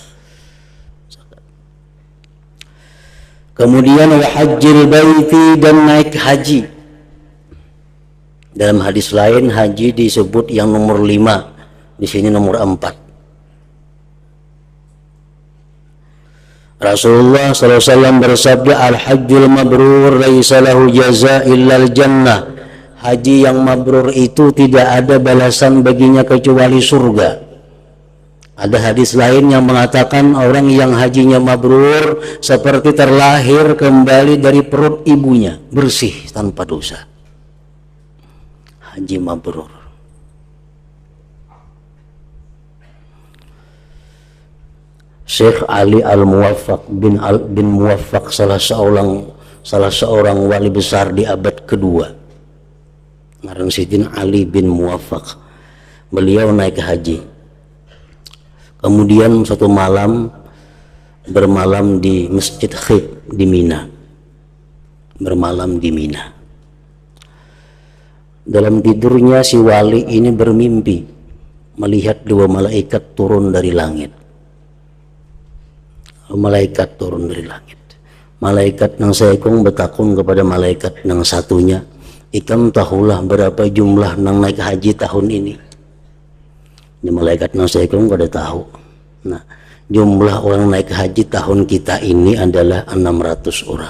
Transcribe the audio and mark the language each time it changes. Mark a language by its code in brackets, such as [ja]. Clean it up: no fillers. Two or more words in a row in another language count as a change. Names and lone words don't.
[id] Kemudian [ar] وحج البيت, [id] dan naik haji. Dalam hadis lain haji disebut yang nomor 5, di sini nomor 4. Rasulullah SAW bersabda, [ar] الحج المبرور ليس له جزاء إلا الجنة. [id] Haji yang mabrur itu tidak ada balasan baginya kecuali surga. Ada hadis lain yang mengatakan orang yang hajinya mabrur seperti terlahir kembali dari perut ibunya, bersih tanpa dosa. Haji mabrur. Syekh Ali Al-Muwaffaq bin Muwaffaq, salah seorang wali besar di abad kedua, [bjn] ngaran Sidin [id] Ali bin Muwaffaq. Beliau naik haji. Kemudian suatu malam bermalam di Masjid Khif di Mina. Bermalam di Mina. Dalam tidurnya si wali ini bermimpi melihat 2 malaikat turun dari langit. Malaikat turun dari langit. [bjn] Malaikat nang seekong betakun kepada malaikat nang satunya, ikam tahulah berapa jumlah nang naik haji tahun ini. Ini malaikat nang seekong kada tahu. [id] Nah, jumlah orang naik haji tahun kita ini adalah 600 orang.